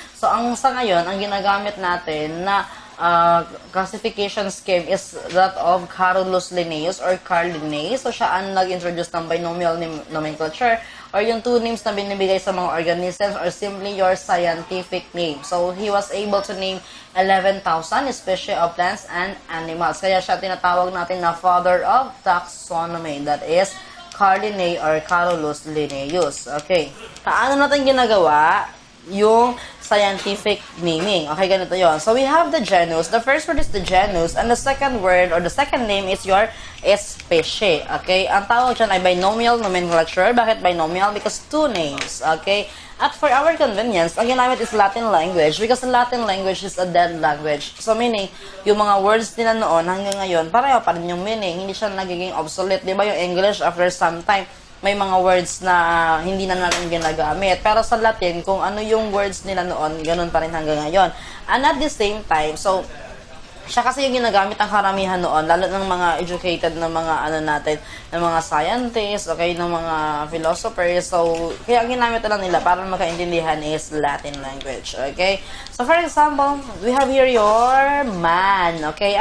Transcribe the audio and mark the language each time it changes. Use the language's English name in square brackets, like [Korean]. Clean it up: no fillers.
[Filipino] So, sa ngayon, ang ginagamit natin na [English] classification scheme is that of [Filipino] Carolus Linnaeus or Carl Linnaeus. So, siya ang nag-introduce ng binomial nomenclature or yung two names na binibigay sa mga organisms or simply your scientific name. [English] So, he was able to name 11,000 species of plants and animals. [Filipino] Kaya siya tinatawag natin na [English] father of taxonomy. That is Carl Linnaeus or Carolus Linnaeus. Okay. [Filipino] Paano natin ginagawa yung scientific naming? Okay, ganito yon. [English] So, we have the genus. The first word is the genus. And the second word or the second name is your species. Okay? [Filipino] Ang tawag dyan ay binomial nomenclature. Bakit binomial? [English] Because two names. Okay? At for our convenience, [Filipino] ang ginamit [English] is Latin language because Latin language is a dead language. [Filipino] So meaning, yung mga words nila noon hanggang ngayon, pareho pa rin yung meaning. Hindi siya nagiging obsolete. Di ba yung English [English] after some time, [Filipino] may mga words na hindi na natin ginagamit. Pero sa Latin, kung ano yung words nila noon, ganun pa rin hanggang ngayon. [English] And at the same time, [Filipino] so, siya kasi yung ginagamit ang karamihan noon, lalo ng mga educated na mga natin, ng mga scientists, okay, ng mga philosophers. So, kaya ang ginamit lang nila para makaintindihan is Latin language, okay? [English] So, for example, we have here your man, okay?